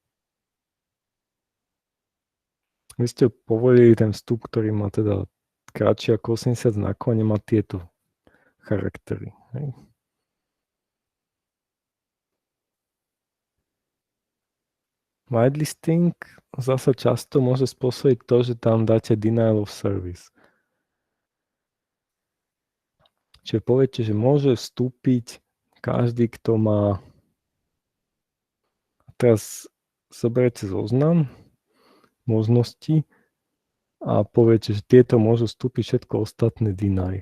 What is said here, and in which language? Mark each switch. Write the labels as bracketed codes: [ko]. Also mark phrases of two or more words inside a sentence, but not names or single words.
[sk] Vy ste povolili ten vstup, ktorý má teda kratší ako 80 znakov a nemá tieto charaktery. Hej. Whitelisting zasa často môže spôsobiť to, že tam dáte [en] denial of service. [sk] Čiže poviete, že môže vstúpiť každý, kto má... Teraz zoberiete zoznam možností a poviete, že tieto môžu vstúpiť, všetko ostatné deny.